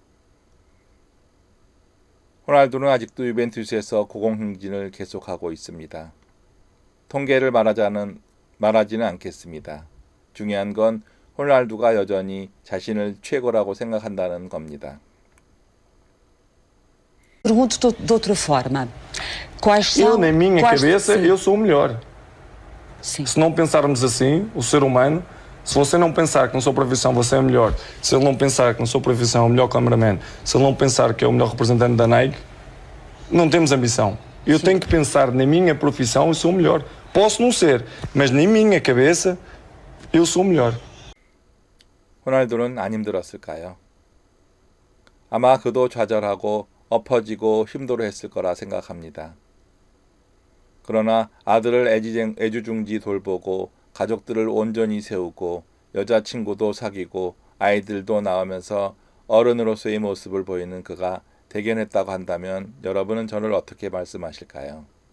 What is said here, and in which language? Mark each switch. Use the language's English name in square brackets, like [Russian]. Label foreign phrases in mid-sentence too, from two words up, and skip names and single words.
[Korean] 호날두는 아직도 유벤투스에서 고공행진을 계속하고 있습니다. 통계를 말하지는 않겠습니다. 중요한 건 호날두가 여전히 자신을 최고라고 생각한다는 겁니다. [Portuguese] Pergunto de outra forma. Quais Eu, são. na minha cabeça, sim. eu sou o melhor. Sim. Se não pensarmos assim, o ser humano, se você não pensar que na sua profissão você é melhor, se ele não pensar que na sua profissão é o melhor cameraman, se ele não pensar que é o melhor representante da Nike, não temos ambição. Eu tenho que pensar na minha profissão e sou o melhor. Posso não ser, mas na minha cabeça, eu sou o melhor. [Korean] 호날두는 안 힘들었을까요? 아마 그도 좌절하고 엎어지고 힘들어 했을 거라 생각합니다. 그러나 아들을 애지중지 돌보고 가족들을 온전히 세우고 여자친구도 사귀고 아이들도 낳으면서 어른으로서의 모습을 보이는 그가 대견했다고 한다면 여러분은 저를 어떻게 말씀하실까요?